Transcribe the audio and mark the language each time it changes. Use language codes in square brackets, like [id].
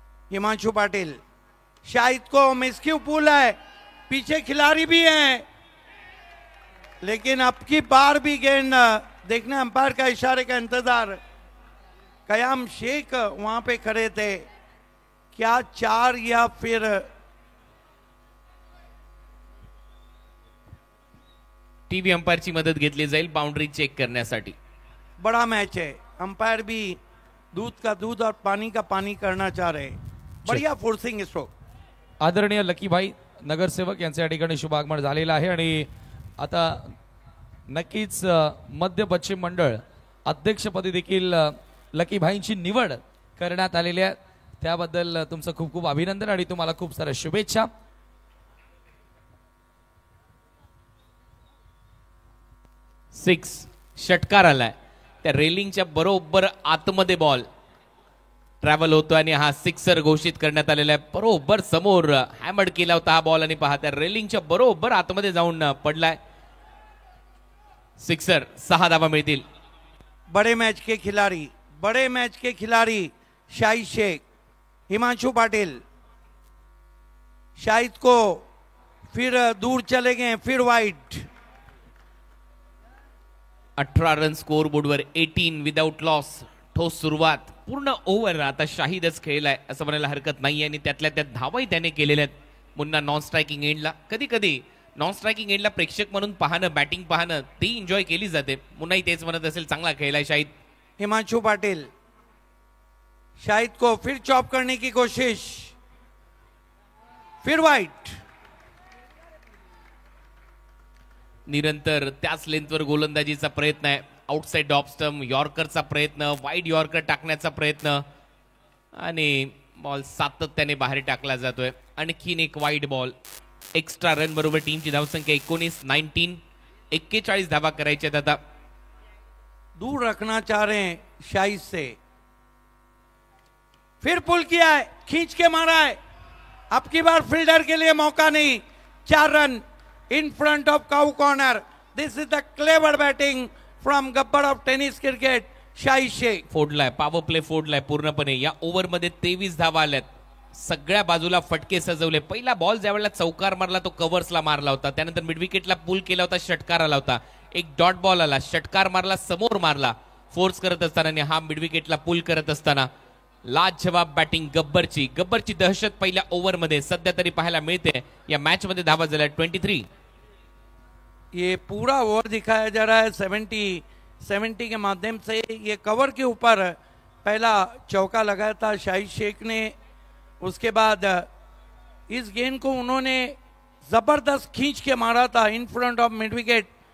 [hi] हिमांशु पाटिल, शाहिद को मिसक्यू पुल है, पीछे खिलाड़ी भी हैं, लेकिन अब की बार भी गेंद देखने अंपायर का इशारे का इंतजार. कयाम शेख वहां पे खड़े थे, क्या 4 या फिर [mr] टीव्ही अंपायरची मदत घेतली जाईल बाउंड्री चेक करण्यासाठी. [hi] बड़ा मैच है, अंपायर भी दूध का दूध और पानी का पानी करना चाह रहे. बढ़िया फोर्सिंग स्ट्रोक. [mr] आदरणीय लकीभाई नगरसेवक यांच्या या ठिकाणी शुभागमन झालेलं आहे आणि आता नक्कीच मध्य पश्चिम मंडळ अध्यक्षपदी देखील लकीभाईंची निवड करण्यात आलेली आहे. त्याबद्दल तुमचं खूप खूप अभिनंदन आणि तुम्हाला खूप साऱ्या शुभेच्छा. सिक्स षटकार आलाय, त्या रेलिंगच्या बरोबर आतमध्ये बॉल ट्रॅव्हल होतो आणि हा सिक्सर घोषित करण्यात आलेला आहे. बरोबर समोर हॅमर्ड केला होता हा बॉल आणि पहा त्या रेलिंगच्या बरोबर आतमध्ये जाऊन पडलाय. सिक्सर, 6 धावा मिळतील. [hi] बड़े मैच के खिलाड़ी, बड़े मैच के खिलाड़ी शाहिद शेख, हिमांशु पाटिल. शाहिद को फिर दूर चले गए, फिर वाइड. [mr] 18 रन स्कोर बोर्डवर, 18 विदाउट लॉस. ठोस सुरुवात, पूर्ण ओव्हर आता शाहिदच खेळलाय असं म्हणायला हरकत नाही आणि त्यातल्या त्यात धावाही त्याने केलेल्या आहेत. मुन्ना नॉन स्ट्रायकिंग एंडला, कधी कधी नॉन स्ट्रायकिंग एंडला प्रेक्षक म्हणून पाहणं, बॅटिंग पाहणं ती एन्जॉय केली जाते. मुन्नाही तेच म्हणत असेल, चांगला खेळलाय शाहिद. हिमांशु पाटिल, शाहिद को फिर चॉप करने की कोशिश, फिर वाइड. निरंतर त्याच लेंथवर गोलंदाजीचा प्रयत्न आहे. आउटसाइड ऑफ स्टंप, यॉर्करचा प्रयत्न, वाईड यॉर्कर टाकण्याचा प्रयत्न आणि बॉल सातत्याने बाहेर टाकला जातोय. आणखीन एक वाईड बॉल. एक्स्ट्रा रन बरोबर टीमची धावसंख्या 19 41 धावा करायच्या आहेत आता. [hi] दूर रखना चाह रहे हैं शाहिद से. फिर पुल किया है, खींच के मारा है. अब की बार फील्डर के लिए मौका नहीं. [en] 4 run in front of cow corner. This is the clever batting from Gabbar of tennis cricket Shahid Sheikh. [mr] फोडलाय, power play फोडलाय पूर्णपणे. या ओव्हरमध्ये 23 धावा आल्यात. सगळ्या बाजूला फटके सजवले. पहिला बॉल ज्यावेळेला चौकार मारला तो कव्हर्सला मारला होता, त्यानंतर मिड विकेटला पुल केला होता, षटकार आला होता. एक डॉट बॉल आला, षटकार मारला, समोर मारला फोर्स करत असताना आणि हा मिड विकेटला पुल करत असताना. लाजवाब बॅटिंग गब्बरची. गब्बरची दहशत पहिल्या ओव्हरमध्ये सध्या तरी पाहायला मिळते. या मॅच मध्ये धावा झाल्या 23. [hi] ये पूरा ओवर दिखाया जा रहा है 70 के माध्यम से. ये कवर के ऊपर पहला चौका लगाया था शाहिद शेख ने. उसके बाद इस गेंद को उन्होंने जबरदस्त खींच के मारा था in front of mid wicket.